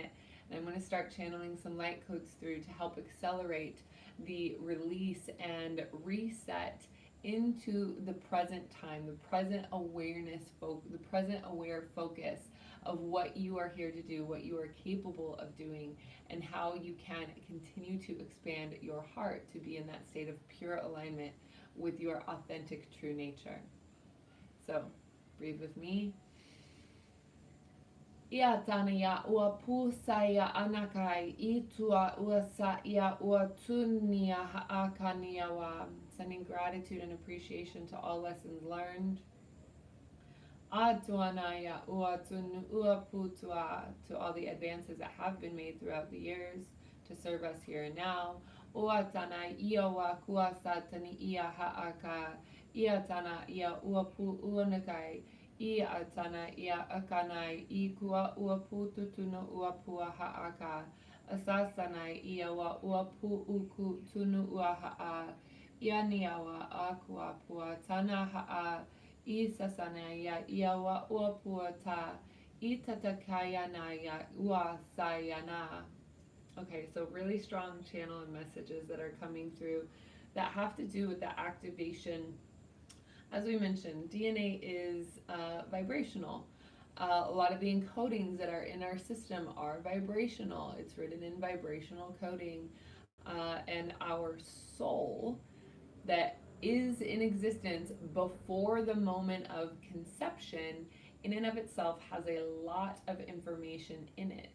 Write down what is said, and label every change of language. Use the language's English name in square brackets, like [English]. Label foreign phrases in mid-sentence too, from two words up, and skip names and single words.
[English] And I'm going to start channeling some light codes through to help accelerate the release and reset into the present time, the present awareness, the present aware focus of what you are here to do, what you are capable of doing, and how you can continue to expand your heart to be in that state of pure alignment with your authentic true nature. So breathe with me. Ia tanaya ua pusaya anakai itua uasa ia ua tunia haakaniawa. Sending gratitude and appreciation to all lessons learned. Atuanaya ua tunu ua putua, to all the advances that have been made throughout the years to serve us here and now. Ua tana ia wa kuasa tani ia haaka, ia tana ia ua pu uanakai. Ia tana ia akanai I kua ua pu tutunu ua pua haaka. Asasanai ia wa ua pu uku tunu ua haa. Ia niawa akua pua tana haa. I sasanaya ia wa ua pua ta. I tatakayana ya ua sayana. Okay, so really strong channel and messages that are coming through that have to do with the activation. As we mentioned, DNA is vibrational. A lot of the encodings that are in our system are vibrational. It's written in vibrational coding. And our soul that is in existence before the moment of conception, in and of itself, has a lot of information in it.